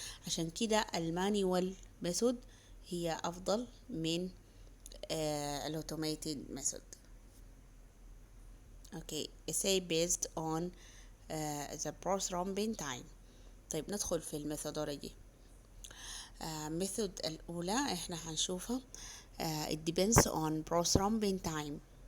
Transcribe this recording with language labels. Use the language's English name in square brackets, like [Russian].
[Arabic] عشان كده المانيوال ميثود هي افضل من الاوتوميتد ميثود. [English] Okay assay based on the prothrombin time. [Arabic] طيب ندخل في الميثودولوجي. ميثود الاولى احنا هنشوفها [English] it depends on prothrombin time.